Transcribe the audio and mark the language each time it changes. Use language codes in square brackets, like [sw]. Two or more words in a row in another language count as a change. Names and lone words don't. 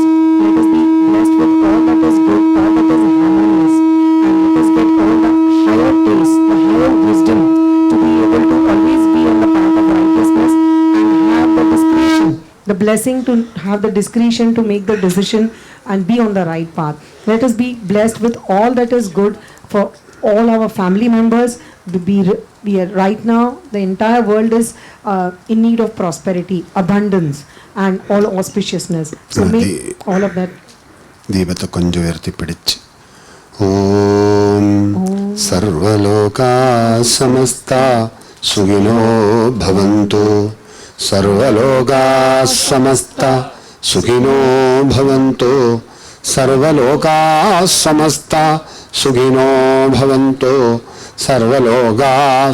[en] Let us be blessed with all that is good, all that is harmonious, and let us get all the higher taste, the higher wisdom, to be able to always be on the path of righteousness, and have the discretion, the blessing to have the discretion to make the decision and be on the right path. Let us be blessed with all that is good for all our family members. We are right now, the entire world is in need of prosperity, abundance, and all auspiciousness. So may all of that. [ml] ദീപത്തെ കൊഞ്ചം ഉയർത്തിപ്പിടിച്ച് [sa] ഓം സർവലോകാ സമസ്ത സുഖിനോ ഭവന്തു सर्वलोकाः समस्ता सुखिनो भवन्तु सर्वलोकाः समस्ता सुखिनो भवन्तु सर्वलोकाः